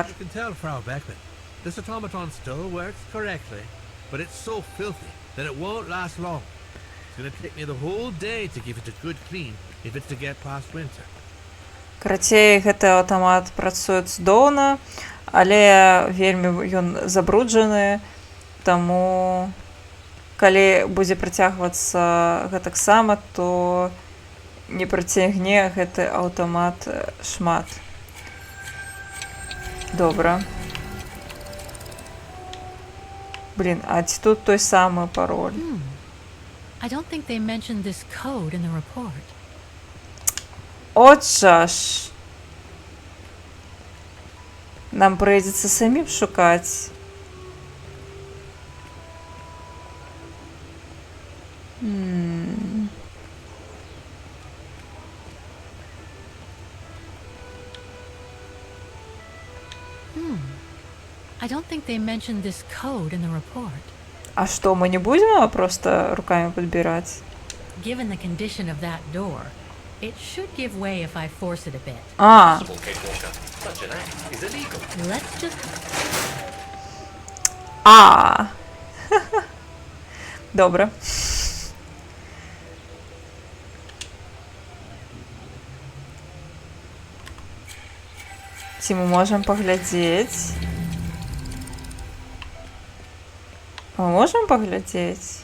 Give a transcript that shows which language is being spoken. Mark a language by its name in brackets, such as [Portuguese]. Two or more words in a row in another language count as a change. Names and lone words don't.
[English] You can tell, Frau Beckman. This automaton still works correctly, but it's so filthy that it won't last long. It's gonna take me the whole day to give it a good clean if it's to get past winter. [Belarusian] Карацей, гэты аўтамат працуе цудоўна, але вельмі ён забруджаны, таму калі будзе працягвацца гэтаксама, то не працягне гэты аўтамат шмат. Добра. Блин, а ці тут той самы пароль? [English] I don't think they mentioned this code in the report. [Belarusian] От жа ж. Нам прыйдзецца самім шукаць. [English] I don't think they mentioned this code in the report. [Belarusian] А што, мы не будзем просто руками падбіраць? [English] Given the condition of that door, it should give way if I force it a bit. [Belarusian] А. [English] Kate Walker. Such an act is illegal. Let's just... [Belarusian] А. Добра. Ці мы можам паглядзець? Мы можам паглядзець?